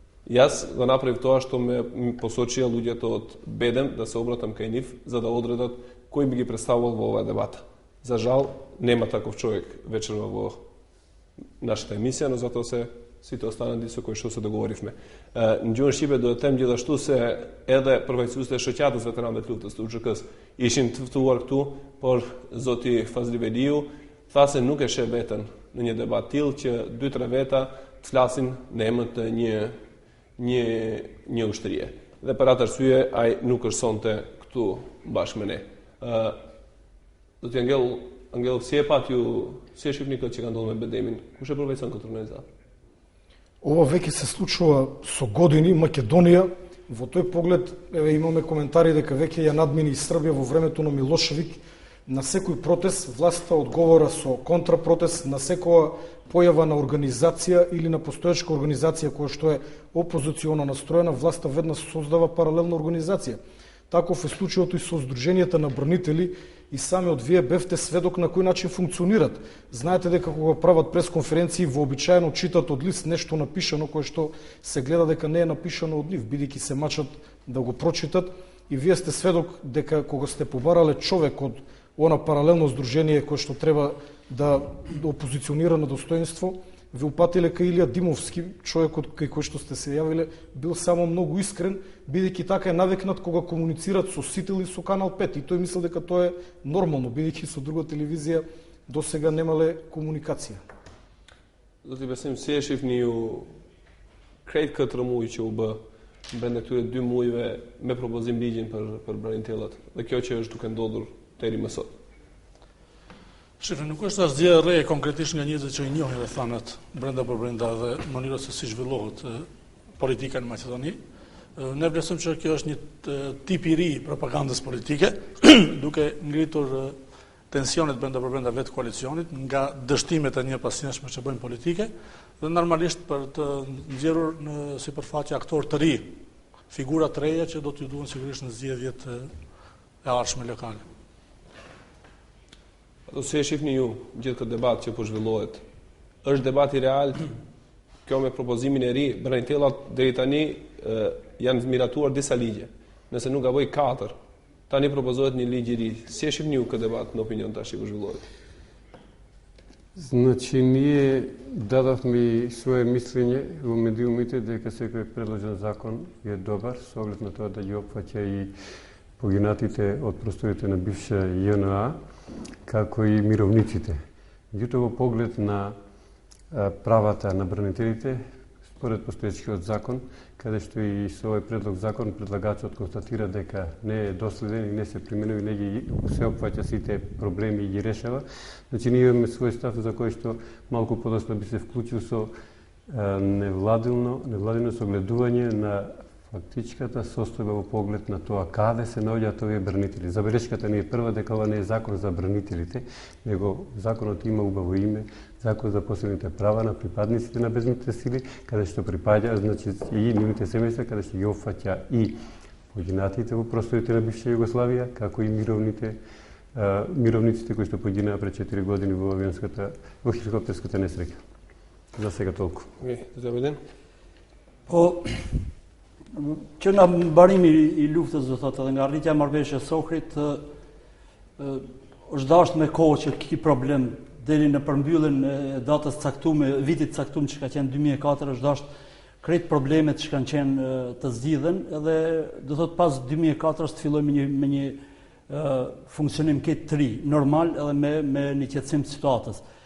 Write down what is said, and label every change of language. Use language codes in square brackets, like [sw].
[mk] Јас го направив тоа што ме посочија луѓето од Бедем да се обратам кај нив за да одредат кој би ги представувал во оваа дебата. За жал нема таков човек вечерва во нашата емисија, но затоа се сите останати со кои што се договоривме. [sq] Në gjuhën shqipe do të them gjithashtu se edhe përfaqësuesit e shoqatës veteranëve të luftës të UÇK-s ishin të ftuar këtu, por zoti Fazli Veliu tha se nuk e sheh veten në një debat tillë që 2-3 veta të flasin në emër të një ushtrie. Dhe për atë arsye ai nuk është sonte këtu bashkë me ne. Zoti Angelov, si e pat ju, si e shifni këtë që ka ndodhur me Bedemin? Kush e përveçson këtë organizatë? [mk] Ова веќе се случува со години. Македонија во тој поглед имаме коментари дека веќе ја надмини и Србија во времето на Милошевик. На секој протест власта одговора со контрапротест, на секоја појава на организација или на постоечка организација која што е опозиционо настроена, власта веднаш создава паралелна организација. Таков е случајот и со Сдруженијата на бранители и самиот вие бевте сведок на кој начин функционират. Знаете дека кога прават пресконференции вообичаено читат од лист нешто напишано кое што се гледа дека не е напишано од нив, бидејќи се мачат да го прочитат, и вие сте сведок дека кога сте побарале човек од она паралелно здружение кое што треба да опозиционира на достоинство, ви упатиле кај Илија Димовски, човекот кај кој што сте се јавиле, бил само многу искрен, бидејќи така е навикнат кога комуницират со Сител и со Канал 5, и тој мислел дека тоа е нормално, бидејќи со друга телевизија досега немале комуникација. [sq] Зoti Besim, si e shifni ju krejt këtë muaj që u bë brenda këtyre 2 muajve me propozim ligjin për branitjellat, dhe kjo që është duke ndodhur deri më sot? Shifre, nuk është asgjë e re konkretisht nga njerëzit që i njohin dhe thanat brenda për brenda dhe mënyra se si zhvillohet politika në Maqedoni. Ne vlerësojmë që kjo është një tip i ri propagandës politike, duke ngritur tensionet brenda për brenda vetë koalicionit nga dështimet e njëpasjeshme që bëjnë politike dhe normalisht për të nxjerrur në sipërfaqe aktor të ri, figura të reja që do t'ju duhen sigurisht në zgjedhjet e ardhshme lokale. Ato si e shifni ju gjithë këtë debat që po zhvillohet? Është debati real? Kjo me propozimin e ri, branitellat deri tani janë miratuar disa ligje. Nëse nuk gaboj 4, tani propozohet një ligj i ri. Si e shifni ju këtë debat në opinion tash që po zhvillohet? [mk] Значи, ние дадовме своје мислење во медиумите дека секој предложен закон е добар, со оглед на тоа да ги опфаќа и poginatите od prostorите na bivša JNA, како и мировниците. Меѓутоа, во поглед на правата на бранителите, според постоечкиот закон, каде што и со овој предлог закон предлагачот констатира дека не е доследен и не се применува и не ги се опфаќа сите проблеми и ги решава. Значи, ние имаме свој став за кој што малку подоцна би се вклучил со невладино согледување на фактичката состојба во поглед на тоа каде се наоѓаат овие бранители. Забелешката не е прва дека ова не е закон за бранителите, него законот има убаво име, закон за посебните права на припадниците на безбедните сили, каде што припаѓа, значи и нивните семејства, каде што ги опфаќа и погинатите во просторите на бивша Југославија, како и мировниците кои што погинаа пред 4 години во хеликоптерската несреќа. За сега толку. Заведен. [sq] Po, që nga mbarimi i luftës, do thotë, edhe nga arritja e marrëveshjes së Ohrit, është dashur me kohë që ky problem deri në përmbylljen e datës caktuar, vitit caktuar që ka qenë 2004, është dashur krejt problemet që kanë qenë të zgjidhen, edhe do thotë pas 2004 të fillojmë me një funksionim këtë të ri, normal edhe me një qetësim të situatës.